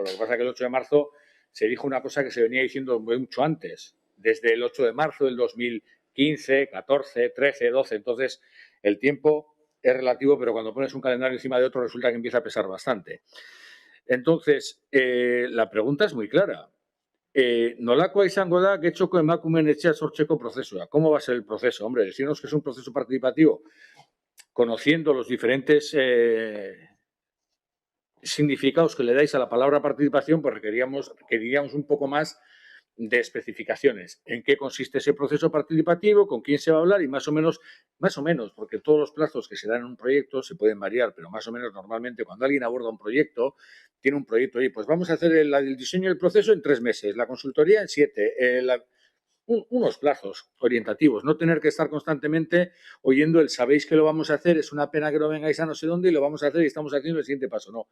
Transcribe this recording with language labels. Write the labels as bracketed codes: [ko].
[es] Lo que pasa es que el 8 de marzo se dijo una cosa que se venía diciendo mucho antes, desde el 8 de marzo del 2015, 14, 13, 12. Entonces, el tiempo es relativo, pero cuando pones un calendario encima de otro resulta que empieza a pesar bastante. Entonces, la pregunta es muy clara. [eu] Nolakoa izango da Getxoko emakumeen etxea sortzeko prozesua. [es] ¿Cómo va a ser el proceso? Hombre, decirnos que es un proceso participativo, conociendo los diferentes significados que le dais a la palabra participación, pues requeriríamos un poco más de especificaciones. ¿En qué consiste ese proceso participativo? ¿Con quién se va a hablar? Y más o menos, porque todos los plazos que se dan en un proyecto se pueden variar, pero más o menos normalmente cuando alguien aborda un proyecto, tiene un proyecto y pues vamos a hacer el diseño del proceso en 3 meses, la consultoría en 7, unos plazos orientativos, no tener que estar constantemente oyendo el sabéis que lo vamos a hacer, es una pena que no vengáis a no sé dónde y lo vamos a hacer y estamos haciendo el siguiente paso.